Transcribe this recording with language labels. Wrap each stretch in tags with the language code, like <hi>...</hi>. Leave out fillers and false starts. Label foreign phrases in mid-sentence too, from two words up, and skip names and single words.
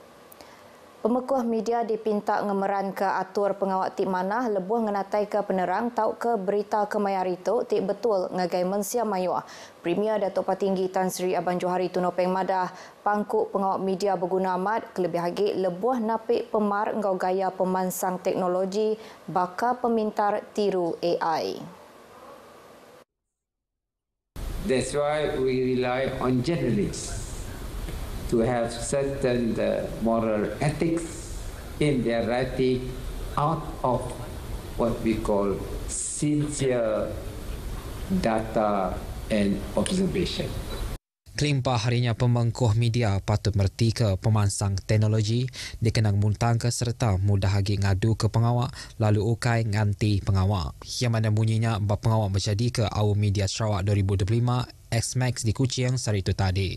<iba>Pemekuh media dipinta ngemeran ke atur pengawak tik manah lebuh ngenatai ke penerang tau ke berita kemayar itu tik betul ngagai mensia mayuah. Premier Datuk Patinggi Tan Sri Abang Johari Tunopeng Madah pangkuk pengawak media berguna amat kelebih lagi lebuh napik pemar ngau gaya pemansang teknologi baka pemintar tiru AI.</iba> <en>That's why we rely on journalists to have certain moral ethics in their writing out of what we call sincere data and observation.</en> <iba>Kelimpah harinya pemengkuh media patut merti ke pemansang teknologi dikenang muntang ke serta mudah lagi ngadu ke pengawak lalu ukai nganti pengawak. Yang mana bunyinya bab pengawak menjadi ke Awu Media Sarawak 2025 X-Max di Kuching hari itu tadi.</iba>